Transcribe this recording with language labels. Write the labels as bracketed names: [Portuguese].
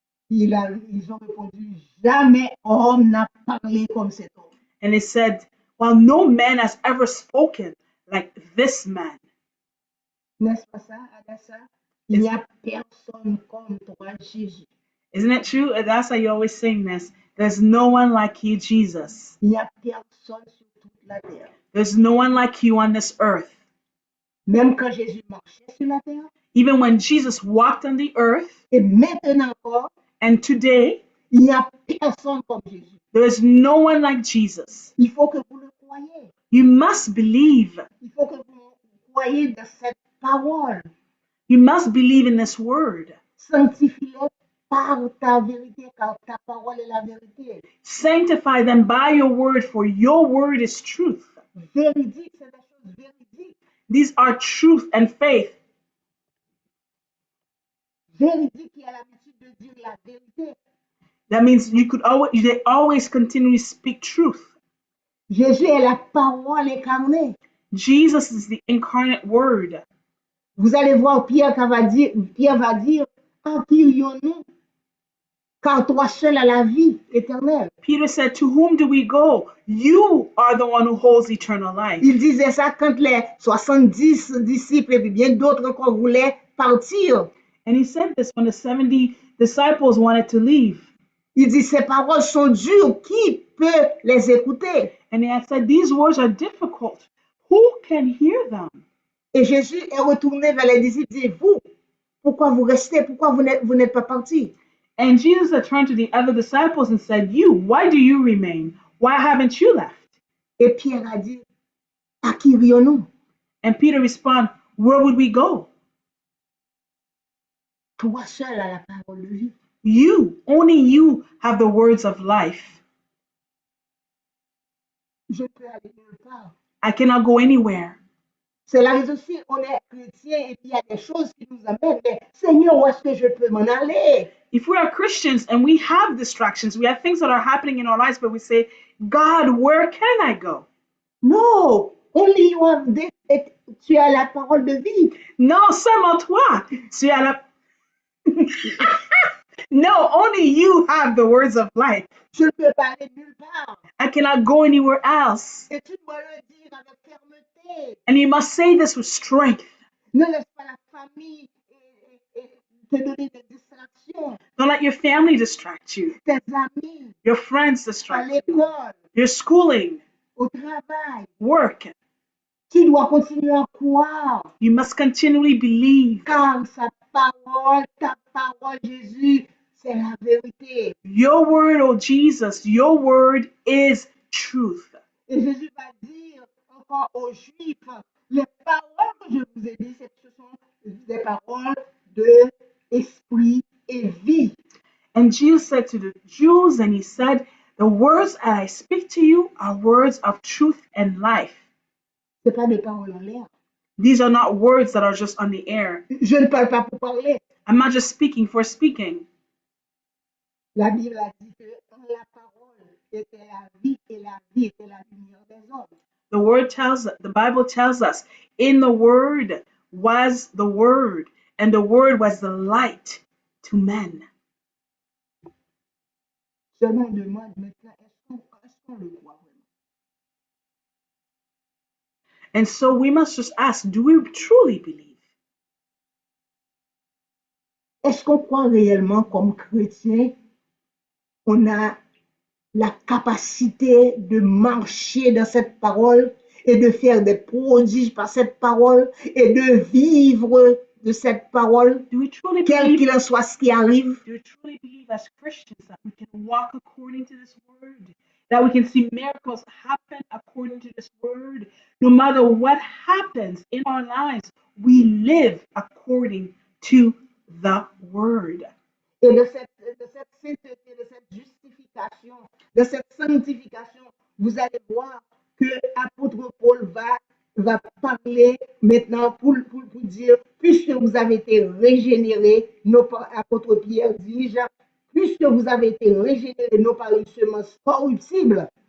[French] Ils ont répondu, jamais homme n'a parlé comme cet homme. [English] And they said, well, no man has ever spoken like this man. [French] N'est-ce pas ça, Adassa? Il n'y a personne comme toi, Jésus. [English] Isn't it true? That's how you always sing this. There's no one like you, Jesus. [French] Il n'y a personne sur toute la terre. [English] There's no one like you on this earth. [French] Même quand Jésus marchait sur la terre, [English] Even when Jesus walked on the earth, [French] et maintenant encore, [English] and today, [French] il n'y a personne comme Jésus. [English] there is no one like Jesus. [French] Il faut que vous le croyez. [English] You must believe. [French] Il faut que vous croyez dans cette parole. [English] You must believe in this word. [French] Sanctifie-les par ta vérité, car ta parole est la vérité. [English] Sanctify them by your word, for your word is truth. [French] Véridique, c'est des choses véridiques. [English] These are truth and faith. [French] Véridique qui a l'habitude de dire la vérité. [English] That means they always continually speak truth. [French] Jésus est la parole incarnée. [English] Jesus is the incarnate word. [French] Vous allez voir Pierre va dire, en qui irions-nous? Car toi seul as la vie éternelle. [English] Peter said, to whom do we go? You are the one who holds eternal life. [French] Il disait ça quand les 70 disciples et puis bien d'autres encore voulaient partir. [English] And he said this when the 70 disciples wanted to leave. [French] Il dit, ces paroles sont dures, qui peut les écouter? [English] And they had said, these words are difficult. Who can hear them? [French] Et Jésus est retourné vers les disciples et dit, vous, pourquoi vous restez? Pourquoi vous n'êtes pas partis? [English] And Jesus had turned to the other disciples and said, you, why do you remain? Why haven't you left? [French] Et Pierre a dit, à qui irions-nous? [English] And Peter responded, where would we go? [French] Toi seul as la parole de vie. [English] You, only you have the words of life. [French] Je peux aller nulle part. [English] I cannot go anywhere. [French] C'est la raison si on est chrétien et puis il y a des choses qui nous amènent. Mais Seigneur, où est-ce que je peux m'en aller? [English] If we are Christians and we have distractions, we have things that are happening in our lives, but we say, God, where can I go? No, only you have [French] tu as la parole de vie. Non, seulement toi. Tu as la... [English] No, only you have the words of life. [French] Je ne peux pas aller nulle part. [English] I cannot go anywhere else. [French] Et tu dois le dire avec fermeté. [English] And you must say this with strength. [French] Ne laisse pas la famille te donner des distractions. [English] Don't let your family distract you, [French] Tes amis, [English] your friends [French] à [English] distract you, [French] l'école, [English] your schooling, [French] au travail. [English] work. [French] Tu dois continuer à croire. [English] You must continually believe. [French] Car sa parole, ta parole, Jésus, c'est la vérité. [English] Your word, oh Jesus, your word is truth. [French] Et Jésus va dire encore aux Juifs, les paroles que je vous ai dites, ce sont des paroles de esprit et vie. [English] And Jesus said to the Jews, and he said, the words that I speak to you are words of truth and life. [French] Ce n'est pas des paroles en l'air. [English] These are not words that are just on the air. [French] Je ne parle pas pour parler. [English] I'm not just speaking for speaking. [French] La Bible a dit que la parole était la vie et la vie était la lumière des hommes. [English] The Bible tells us, in the word was the word, and the word was the light to men. [French] Je me demande maintenant, est-ce qu'on le croit? [English] And so we must just ask, do we truly believe? [French] Est-ce qu'on croit réellement comme chrétien, on a la capacité de marcher dans cette parole et de faire des prodiges par cette parole et de vivre de cette parole, [English] Do we truly [French] quel [English] believe? [French] qu'il en soit ce qui arrive? [English] Do we truly believe as Christians that we can walk according to this word? That we can see miracles happen according to this word? No matter what happens in our lives, we live according to the word. [French] Et de cette sainteté, de cette justification, de cette sanctification, vous allez voir que l'apôtre Paul va parler maintenant pour dire, puisque vous avez été régénérés, non par apôtre Pierre dit, puisque vous avez été régénérés, non par une semence corruptible.